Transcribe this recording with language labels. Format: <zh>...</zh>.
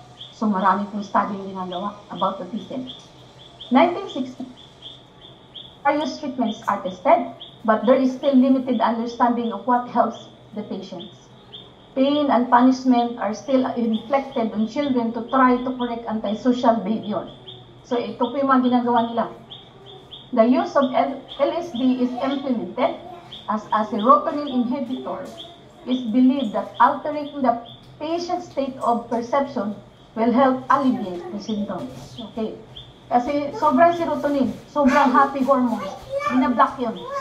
<tl>So marami pong study yung ginagawa about autism.</tl> <en>1960, various treatments are tested, but there is still limited understanding of what helps the patients. Pain and punishment are still inflicted on children to try to correct antisocial behavior.</en> <tl>So ito po yung mga ginagawa nila.</tl> <en>The use of LSD is implemented as a serotonin inhibitor. Is believed that altering the patient's state of perception will help alleviate the symptoms. Okay.</en> <tl>Kasi sobrang serotonin, sobrang happy hormones, binablock yun.</tl>